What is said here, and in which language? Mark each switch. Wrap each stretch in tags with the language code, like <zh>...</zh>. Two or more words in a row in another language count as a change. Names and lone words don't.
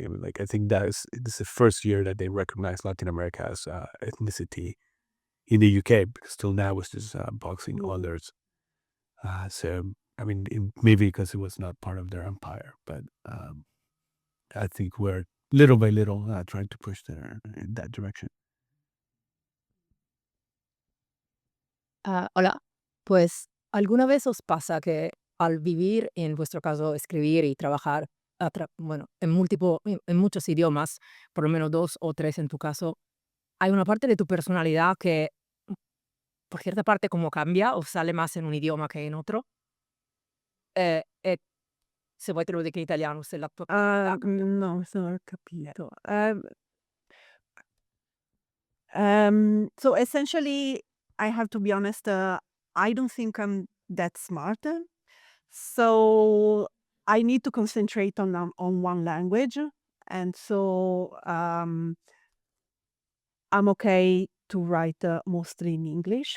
<en>I mean, like I think this is the first year that they recognize Latin America as ethnicity in the UK, because till now it's just boxing others. So I mean, maybe because it was not part of their empire, but I think we're little by little trying to push in that direction.</en> <es>Hola, pues ¿alguna vez os pasa que al vivir, en vuestro caso, escribir y trabajar, bueno, en muchos idiomas, por lo menos 2 o 3 en tu caso, hay una parte de tu personalidad que, por cierta parte, como cambia o sale más en un idioma che in otro?</es> <it>E se vuoi te lo dico in italiano, se la tua No, non ho capito.</it> <en>So essentially, I have to be honest, I don't think I'm that smart. So I need to concentrate on one language. And so I'm okay to write mostly in English.</en>